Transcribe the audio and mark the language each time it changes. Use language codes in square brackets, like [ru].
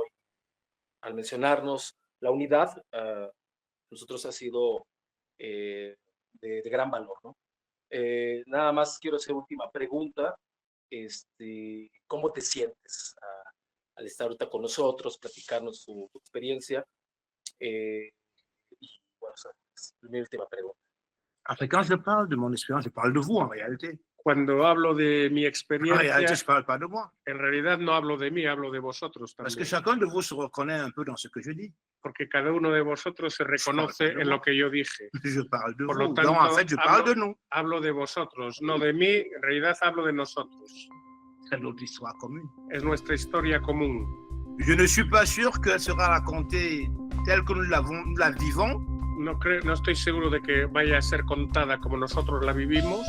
[es] Y al mencionarnos la unidad, nosotros ha sido de gran valor, ¿no? Nada más quiero hacer última pregunta. ¿Cómo te sientes al estar ahorita con nosotros, platicarnos tu experiencia? Y bueno, es mi última pregunta. [fr] Après, quand je parle de mon expérience, je parle de vous en réalité. [es] Cuando hablo de mi experiencia, [fr] En réalité, je parle pas de moi. [es] En realidad no hablo de mí, hablo de vosotros también. [fr] Parce que chacun de vous se reconnaît un peu dans ce que je dis. [es] Porque cada uno de vosotros se reconoce en lo que yo dije. [fr] Je parle de [es] Por [fr] vous. [es] lo tanto, [fr] Donc, en fait, je parle de nous. [es] Hablo de vosotros, no de mí, en realidad hablo de nosotros. [fr] C'est notre histoire commune. [es] Es nuestra historia común. [fr] Je ne suis pas sûr qu'elle sera racontée telle que nous la vivons. [es] No estoy seguro de que vaya a ser contada como nosotros la vivimos.